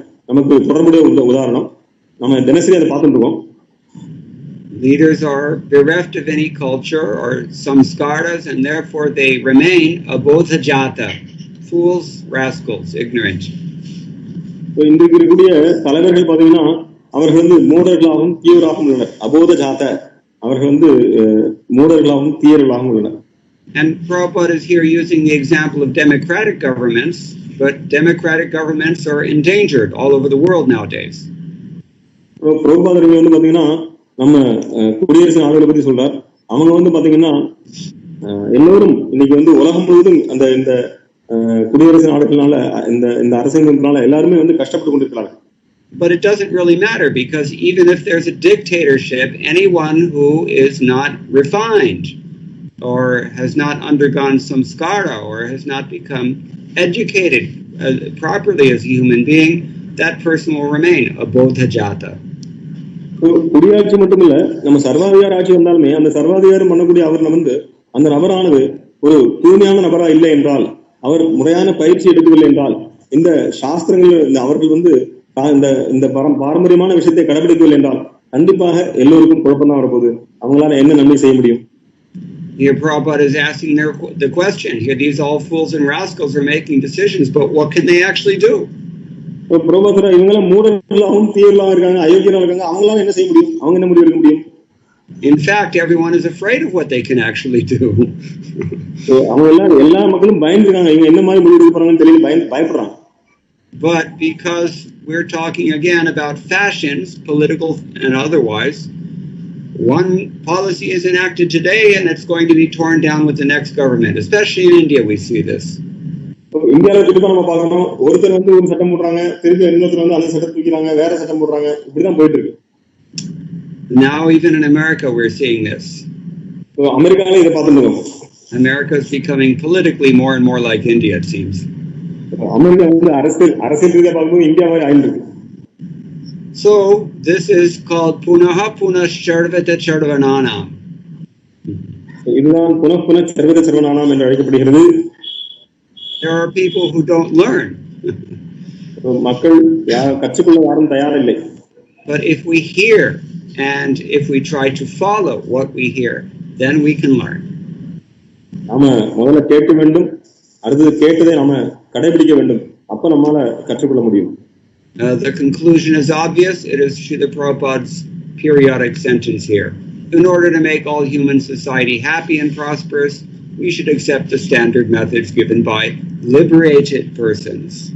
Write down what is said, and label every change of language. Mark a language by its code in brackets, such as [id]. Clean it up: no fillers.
[ta] நமக்கு தொடர்புடைய உதாரணம் நம்ம தினசரி அதை பார்த்துட்டு இருக்கோம். [en] Leaders are bereft of any culture or samskaras, and therefore they remain abodhajata, fools, rascals, ignorant. [ta] இன்றைக்கு இருக்கக்கூடிய தலைவர்கள் பாத்தீங்கன்னா அவர்கள் வந்து மூடர்களாகவும் தீவிரமாகவும் உள்ளனர். அபோதஜாத, அவர்கள் வந்து மூடர்களாகவும் தீவிரமாகவும் உள்ளனர். [en] And Prabhupada is here using the example of democratic governments, but democratic governments are endangered all over the world nowadays. [ta] பிரபுபாதர் வந்து பாத்தீங்கன்னா நம்ம குடியரசு நாடுகளை பத்தி சொல்றார். அவங்க வந்து பாத்தீங்கன்னா எல்லோரும் இன்னைக்கு வந்து உலகம் முழுவதும் இந்த குடியரசு நாடுகளால இந்த அரசாங்கத்தினால எல்லாருமே வந்து கஷ்டப்பட்டு கொண்டிருக்கிறாங்க. [en] But it doesn't really matter, because even if there's a dictatorship, anyone who is not refined or has not undergone samskara or has not become educated properly as a human being, that person will remain abodhajata. [ta] குடியாட்சி மட்டுமில்ல, நம்ம சர்வாதிகார ஆட்சி வந்தாலுமே அந்த சர்வாதிகாரம் பண்ணக்கூடிய அவர் வந்து அந்த நபரானது ஒரு தூய்மையான நபரா இல்லை என்றால், அவர் முறையான பயிற்சி எடுக்கவில்லை என்றால், இந்த சாஸ்திரங்கள் அவர்கள் வந்து இந்த பாரம்பரியமான விஷயத்தை கடைபிடிக்கவில்லை என்றால் கண்டிப்பாக எல்லோருக்கும் குழப்பம்தான் வரப்போகுது. அவங்களால என்ன நன்மை செய்ய முடியும்? [en] Here Prabhupada is asking the question. Here these all fools and rascals are making decisions, but what can they actually do? [ta] பிரபுபாதர் இவங்கெல்லாம் மூடர்களாகவும் தீவிரமாக இருக்காங்க, அயோக்கியராக இருக்காங்க, அவங்களால என்ன செய்ய முடியும்? அவங்க என்ன முடிவு எடுக்க முடியும்? [en] In fact, everyone is afraid of what they can actually do. [ta] அவங்க எல்லா மக்களும் பயந்துருக்காங்க, இவங்க என்ன மாதிரி முடிவு எடுக்க போறாங்கன்னு தெரியல, பயப்படுறாங்க. [en] But because we're talking again about fashions, political and otherwise, one policy is enacted today and it's going to be torn down with the next government. Especially in India, we see this. [ta] இந்தியாவில குறிப்பா நம்ம பார்க்கணும், ஒருத்தர் வந்து ஒரு சட்டம் போடுறாங்க, திருப்பி இன்னொருத்தர் வந்து அந்த சட்டம் தூக்கிறாங்க, வேற சட்டம் போடுறாங்க, இப்படிதான் போயிட்டு இருக்கு. [en] Now even in America we're seeing this. [ta] அமெரிக்கால இதை பார்த்துருக்கோம். [en] America is becoming politically more and more like India, it seems. [ta] America வந்து அரசியல் ரீதியா பார்க்கும்போது இந்தியா மாதிரி ஆயிட்டு இருக்கு. [en] So this is called [sa] punaha punah sarvata sarvananam. [ta] இதுதான் புனః சர்வத சர்வநானாம் என்று அழைக்கப்படுகிறது. [en] There are people who don't learn. [ta] மக்கள் கற்றுக்கொள்ள யாரும் தயாரில்லை. [en] But if we hear and if we try to follow what we hear, then we can learn. [ta] நாம முதல்ல கேட்க வேண்டும், அடுத்து கேட்டதை நாம கடைபிடிக்க வேண்டும், அப்ப நம்மால கற்றுக்கொள்ள முடியும். [en] The conclusion is obvious. It is Srila Prabhupada's periodic sentence here. In order to make all human society happy and prosperous, we should accept the standard methods given by liberated persons.